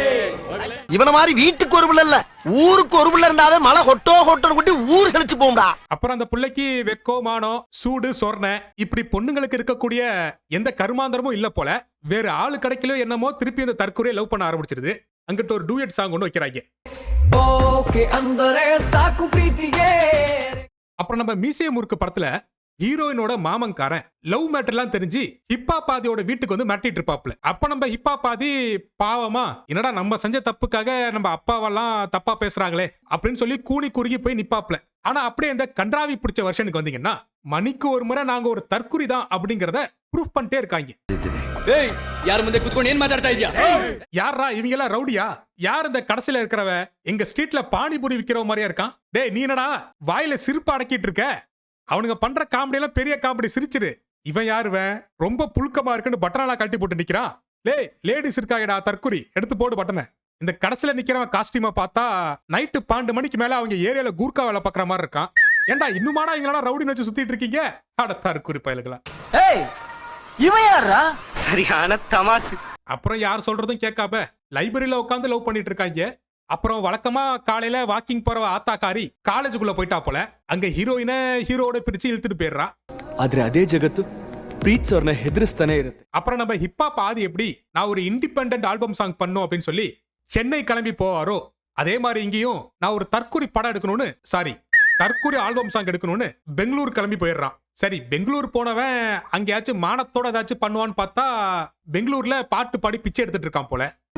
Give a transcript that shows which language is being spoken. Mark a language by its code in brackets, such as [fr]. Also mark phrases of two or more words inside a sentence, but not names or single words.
[ta] இவன மாதிரி வீட்டுக்கு ஒரு புள்ள இல்ல, ஊருக்கு ஒரு புள்ள இருந்தாவே மழை ஹொட்டோ ஹொட்டோ குட்டி ஊர் செழிச்சு போகும்டா. அப்புறம் அந்த புள்ளைக்கு வெக்கோ மானம் சூடு சொர்ண இப்படி பொண்ணுங்களுக்கு இருக்கக்கூடிய எந்த கருமாந்தரமும் இல்ல போல. வேற ஆளு கிடைக்கலோ என்னமோ திருப்பி இந்த தற்கொலையை லவ் பண்ண ஆரம்பிச்சிருது. அங்கிட்ட ஒரு [en] duet song [ta] ஒன்று வைக்கிறாங்க. [kn] ಓಕೆ ಅಂದರೆ ಸಾಕು ಪ್ರೀತಿಗೆ. [ta] அப்புறம் நம்ம மீசைய முறுக்கு படத்துல ஹீரோயினோட மாமன்காரன் [en] love matter [ta] தெரிஞ்சு ஹிப்ஹாப் ஆதியோட வீட்டுக்கு வந்து மிரட்டிட்டு இருப்பாப்ல. அப்ப நம்ம ஹிப்ஹாப் ஆதி பாவமா, என்னடா நம்ம செஞ்ச தப்புக்காக நம்ம அப்பாவெல்லாம் தப்பா பேசுறாங்களே அப்படின்னு சொல்லி கூனி குறுகி போய் நிப்பாப்ல. ஆனா அப்படியே இந்த கன்றாவி பிடிச்ச வருஷனுக்கு வந்தீங்கன்னா, மணிக்கு ஒரு முறை நாங்க ஒரு தற்குறி தான் அப்படிங்கறத ப்ரூஃப் பண்ணிட்டே இருக்காங்க. [kn] ಏಯ್ ಯಾರ ಮುಂದೆ ಕುತ್ಕೊಂಡು ಏನ್ ಮಾತಾಡ್ತಾ ಇದ್ಯಾ? [ta] யாரா இவங்க எல்லாம் ரவுடியா? யார் இந்த கடைசியில இருக்கிறவ? எங்க ஸ்ட்ரீட்ல பானிபூரி விக்கிறவ மாதிரியா இருக்கான். டேய் நீ என்னடா வாயில சிரிப்பு அடக்கிட்டு இருக்க? அவனுங்க பண்ற காமெடி எல்லாம் பெரிய காமெடி, சிரிச்சிரு. இவன் யாருவன் ரொம்ப புழுக்கமா இருக்குன்னு பட்டனாலா கழட்டி போட்டு நிக்கிறான். லேடிஸ் இருக்காங்கடா தற்குறி, எடுத்து போடு பட்டனை. இந்த கடைசியில நிக்கிறவன் காஸ்டியூமா பார்த்தா நைட்டு 12 மணிக்கு மேல அவங்க ஏரியால கூர்க்கா வேலை பாக்குற மாதிரி இருக்கான். ஏண்டா இன்னுமாடா இவங்களா ரவுடின்னு வச்சு சுத்திட்டு இருக்கீங்க? அட தற்குறி பயலுகளா. ஏய் இவன் யாரா? சரியான தமாசு. அப்புறம் யார் சொல்றதும் கேட்காம லைப்ரரியில உட்காந்து லவ் பண்ணிட்டு இருக்காங்க. அப்புறம் வழக்கமா காலையில வாக்கிங் போற ஆத்தாக்காரி காலேஜுக்குள்ள போயிட்டா போல. அங்க ஹீரோயினை ஹீரோட பிரிச்சு இழுத்துட்டு போயிடுறா. [kn] ಆದ್ರೆ ಅದೇ ಜಗತ್ತು ಪ್ರೀತ್ಸವ್ರನ್ನ ಹೆದರಿಸ್ತಾನೆ ಇರುತ್ತೆ. [ta] அப்புறம் நம்ம ஹிப்ஹாப் ஆதி எப்படி நான் ஒரு [en] independent album song [ta] பண்ணும் அப்படின்னு சொல்லி சென்னை கிளம்பி போவாரோ, அதே மாதிரி இங்கேயும் நான் ஒரு தற்குறி படம் எடுக்கணும்னு தற்கூரி [en] album song [ta] எடுக்கணும்னு பெங்களூர் கிளம்பி போயிடுறான். சரி, பெங்களூர் போனவன் அங்கேயாச்சும் மானத்தோட ஏதாச்சும் பண்ணுவான்னு பார்த்தா பெங்களூர்ல பாட்டு பாடி பிச்சை எடுத்துட்டு இருக்கான் போல.